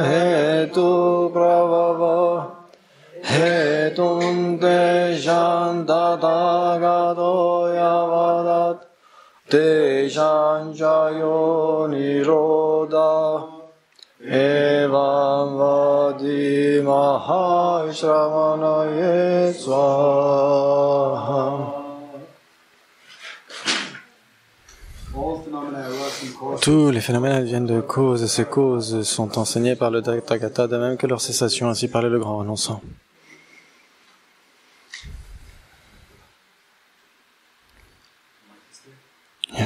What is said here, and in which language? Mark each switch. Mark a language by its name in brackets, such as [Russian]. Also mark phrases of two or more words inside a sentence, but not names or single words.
[Sanskrit] Hetu Prabhava Hetum Tejam Tathagato Yavadat Tejam Jayo Niroda Evam Vadi Mahasramana Yeswaha. [French] Tous les phénomènes viennent de causes et ces causes sont enseignées par le Tathagata de même que leur cessation, ainsi parlait le grand renonçant. Yeah.